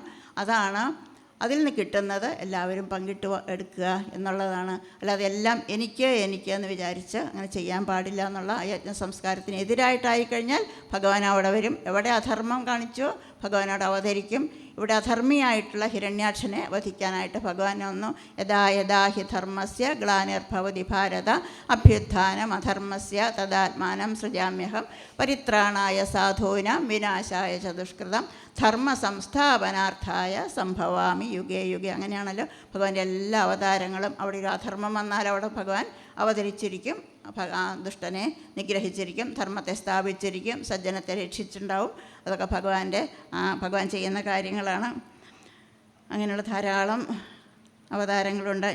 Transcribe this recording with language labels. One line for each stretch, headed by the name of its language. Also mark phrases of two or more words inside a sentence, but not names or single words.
Malayalam: അതാണ് അതിൽ നിന്ന് കിട്ടുന്നത് എല്ലാവരും പങ്കിട്ട് എടുക്കുക എന്നുള്ളതാണ്. അല്ലാതെ എല്ലാം എനിക്ക് എന്ന് വിചാരിച്ച് അങ്ങനെ ചെയ്യാൻ പാടില്ല എന്നുള്ള യജ്ഞ സംസ്കാരത്തിന് എതിരായിട്ടായിക്കഴിഞ്ഞാൽ ഭഗവാൻ അവിടെ വരും. എവിടെ അധർമ്മം കാണിച്ചോ ഭഗവാൻ അവിടെ അവതരിക്കും. ഇവിടെ അധർമ്മിയായിട്ടുള്ള ഹിരണ്യാക്ഷനെ വധിക്കാനായിട്ട് ഭഗവാൻ വന്നു.
Sanskrit: യഥാ യഥാ ഹി ധർമ്മസ്യ ഗ്ലാനിർഭവതി ഭാരത അഭ്യുത്ഥാനം അധർമ്മസ്യ തദാത്മാനം സൃജാമ്യഹം പരിത്രാണായ സാധൂനാം വിനാശായ ച ദുഷ്കൃതം ധർമ്മ സംസ്ഥാപനാർത്ഥായ സംഭവാമി യുഗേ യുഗേ.
Malayalam: അങ്ങനെയാണല്ലോ ഭഗവാന്റെ എല്ലാ അവതാരങ്ങളും. അവിടെ ഒരു അധർമ്മം വന്നാൽ അവിടെ ഭഗവാൻ അവതരിച്ചിരിക്കും, ദുഷ്ടനെ നിഗ്രഹിച്ചിരിക്കും, ധർമ്മത്തെ സ്ഥാപിച്ചിരിക്കും, സജ്ജനത്തെ രക്ഷിച്ചിട്ടുണ്ടാവും. അതൊക്കെ ഭഗവാൻ ചെയ്യുന്ന കാര്യങ്ങളാണ്. അങ്ങനെയുള്ള ധാരാളം അവതാരങ്ങളുണ്ട്.